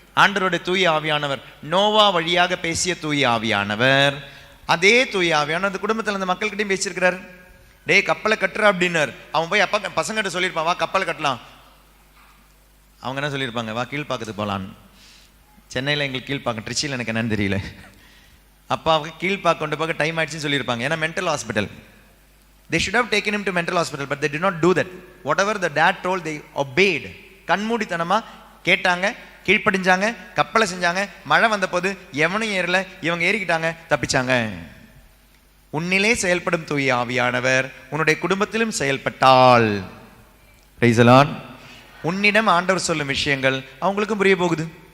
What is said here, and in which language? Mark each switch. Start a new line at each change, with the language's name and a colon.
Tamil: ஆண்டவருடைய தூய ஆவியானவர், நோவா வழியாக பேசிய தூய ஆவியானவர், அதே தூய ஆவியானவர் அந்த குடும்பத்தில் அந்த மக்கள்கிட்டையும் பேசியிருக்கிறார். டே கப்பலை கட்டுறா அப்படின்னார். அவன் போய் அப்பா பசங்கிட்ட சொல்லியிருப்பான், வா கப்பலை கட்டலாம். அவங்க என்ன சொல்லியிருப்பாங்க, வா கீழ்பாக்கத்துக்கு போகலான்னு. சென்னையில் எங்களுக்கு கீழ்பாக்கம், ட்ரிச்சியில் எனக்கு என்னன்னு தெரியல. அப்பாவுக்கு கீழ்பாக்க கொண்டு போக டைம் ஆயிடுச்சுன்னு சொல்லியிருப்பாங்க.
English: ஏன்னா mental hospital. They should have taken him to mental hospital, but they did not do that. Whatever the dad told, they obeyed.
Tamil: கண்மூடித்தனமா கேட்டாங்க, கீழ்ப்படிஞ்சாங்க, கப்பலை செஞ்சாங்க. மழை வந்த போது எவனும் ஏறல, இவங்க ஏறிக்கிட்டாங்க, தப்பிச்சாங்க. உன்னிலே செயல்படும் தூய ஆவியானவர் உன்னுடைய குடும்பத்திலும் செயல்பட்டால்,
English: praise the Lord,
Tamil: உன்னிடம் ஆண்டவர் சொல்லும் விஷயங்கள் அவங்களுக்கும் புரிய போகுது.